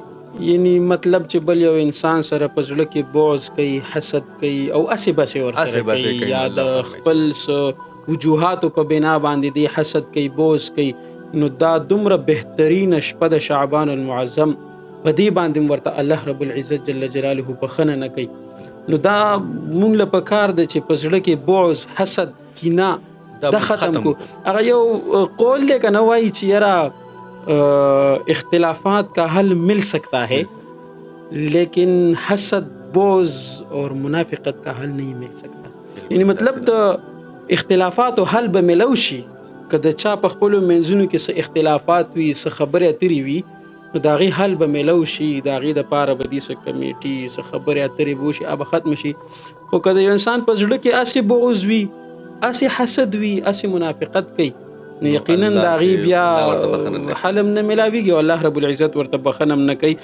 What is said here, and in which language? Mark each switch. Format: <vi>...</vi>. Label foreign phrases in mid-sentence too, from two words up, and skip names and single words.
<ps>یعنی مطلب چې بل یو انسان سره په زړه کې بغض کوي، حسد کوي او اسې بسې ورسره کوي یا د خپل وجوهاتو په بنا باندې دی حسد کوي، بغض کوي، نو دا دومره بهترینه شپه د شعبان المعظم په دې باندې ورته الله رب العزت جل جلاله بخنه نه کوي. نو دا مونږ له پکار د چې په زړه کې بغض، حسد، کینه دا ختم کو. هغه یو قول دی کنه وایي چې یاره</ps> <ur>اختلافات کا حل مل سکتا ہے لیکن حسد، بغض اور منافقت کا حل نہیں مل سکتا.</ur> <ps>یعنی مطلب د اختلافات حل به ملو شي که د چا په خپلو منځونو کې څه اختلافات وي، څه خبرې اترې وي، نو د هغې حل به ملو شي، د هغې دپاره به دې څه کمیټي څه خبرې اترې به وشي، هغه ختم شي. خو که د یو انسان په زړه کې هسې بغض وي، هسې حسد وي، هسې منافقت کوي، نو یقینا د هغې بیا حل هم نه ملاویږي او الله رب العزت ورته بخنه هم نه کوي.</ps>